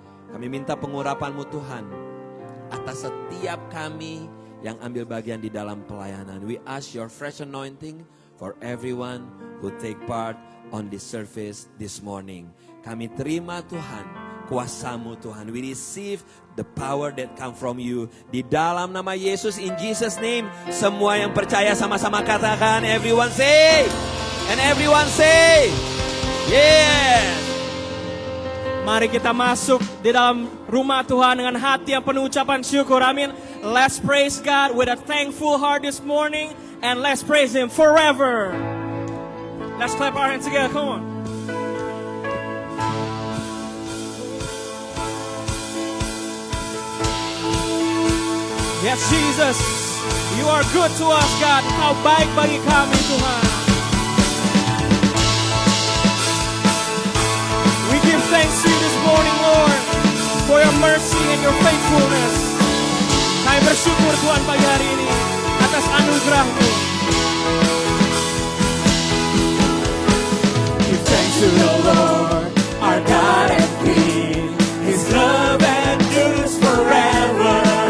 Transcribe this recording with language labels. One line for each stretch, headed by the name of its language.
Indonesian: Kami minta pengurapan-Mu Tuhan atas setiap kami yang ambil bagian di dalam pelayanan.
English: We ask your fresh anointing for everyone who take part on this service this morning.
Indonesian: Kami terima Tuhan kuasa-Mu Tuhan.
English: We receive the power that come from you.
Indonesian: Di dalam nama Yesus,
English: in Jesus name.
Indonesian: Semua yang percaya sama-sama katakan.
English: Everyone say. And everyone say. Yes.
Indonesian: Mari kita masuk di dalam rumah Tuhan dengan hati yang penuh ucapan syukur. Amin.
English: Let's praise God with a thankful heart this morning. And let's praise Him forever. Let's clap our hands together. Come on. Yes, Jesus, you are good to us, God.
Indonesian: Kau baik bagi kami, Tuhan.
English: We give thanks to you this morning, Lord, for your mercy and your faithfulness.
Indonesian: Kami bersyukur, Tuhan, pagi hari ini atas anugerah-Mu.
English: Give thanks to the Lord, our God and King. His love endures forever.